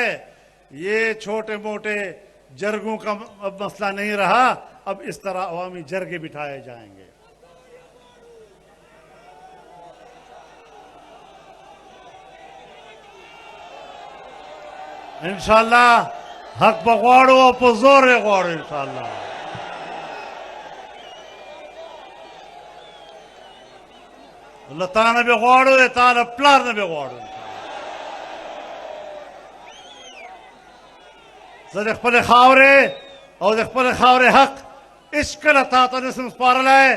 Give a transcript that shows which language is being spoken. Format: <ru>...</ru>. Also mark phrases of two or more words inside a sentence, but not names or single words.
<ur>یہ چھوٹے موٹے جرگوں کا اب مسئلہ نہیں رہا. اب اس طرح عوامی جرگے بٹھائے جائیں گے.</ur> <ps>انشاءاللہ حق بغواړو او په زور یې غواړو انشاءاللہ. الله تعالی به غواړو، تعالی پلار نه به غواړو. زه د خپل خاورې او د خپل خاورې حق هیڅکله تا ته نسم سپارلی.</ps>